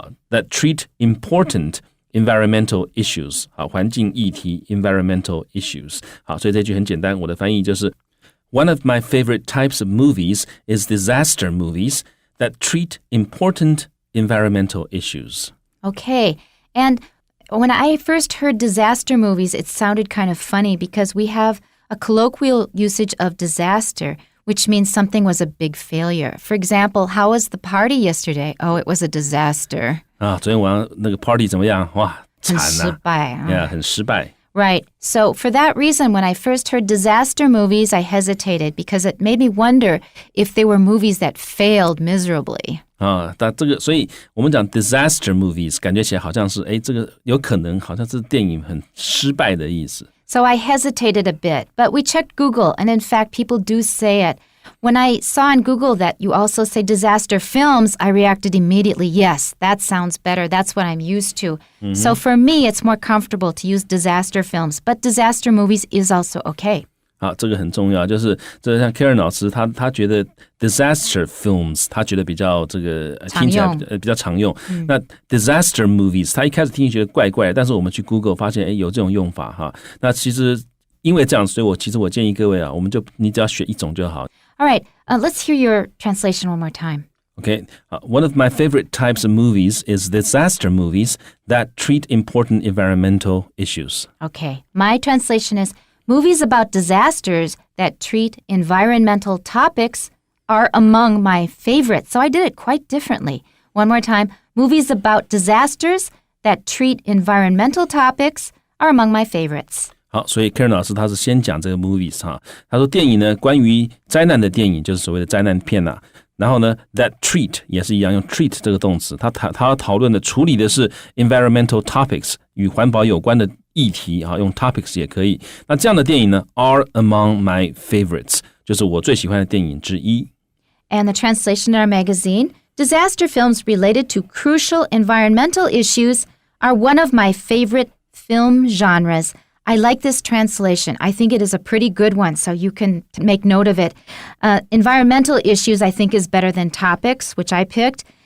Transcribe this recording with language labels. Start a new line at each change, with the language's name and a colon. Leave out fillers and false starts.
English: that treat important environmental issues
Chinese: 环境议题
English: environmental issues
Chinese: 所以这句很简单，我的翻译就是
English: One of my favorite types of movies is disaster movies that treat important environmental issues. Okay, and when I first heard disaster movies, it sounded kind of funny because we have a colloquial usage of disaster,which means something was a big failure. For example, how was the party yesterday? Oh, it was a disaster.
Chinese: 昨天晚上那个 party 怎么样？哇，惨啊！很失败很失败。 Right.
English: So for that reason, when I first heard disaster movies, I hesitated because it made me wonder if they were movies that failed miserably.
Chinese: 但这个，所以我们讲 disaster movies， 感觉起来好像是，这个有可能好像是电影很失败的意思。
English: So I hesitated a bit, but we checked Google, and in fact, people do say it. When I saw on Google that you also say disaster films, I reacted immediately, yes, that sounds better. That's what I'm used to. Mm-hmm. So for me, it's more comfortable to use disaster films, but disaster movies is also okay.
Chinese: 这个很重要，就是这像 Karen 老师，他觉得 disaster films， 他觉得比较这个听起来比较常用。那 disaster movies， 他一开始听觉得怪怪的，但是我们去 Google 发现，有这种用法那其实因为这样，所以我建议各位你只要选一种就好。
English: All right, let's hear your translation one more time. Okay, one of my favorite types of movies is disaster movies that treat important environmental issues. Okay, my translation is movies about disasters that treat environmental topics are among my favorites. So I did it quite differently. One more time, movies about disasters that treat environmental topics are among my favorites.
Chinese: 好，所以 Karen 老师他是先讲这个 movies 他说电影呢，关于灾难的电影就是所谓的灾难片然后呢
English: that treat
Chinese: 也是一样，用 treat 这个动词，他要讨论的处理的是
English: environmental topics
Chinese: 与环保有关的议题用 topics 也可以。那这样的电影呢
English: are among my favorites
Chinese: 就是我最喜欢的电影之一。
English: And the translation in our magazine, disaster films related to crucial environmental issues are one of my favorite film genres. I like this translation. I think it is a pretty good one, so you can make note of it. Environmental issues, I think, is better than topics, which I picked.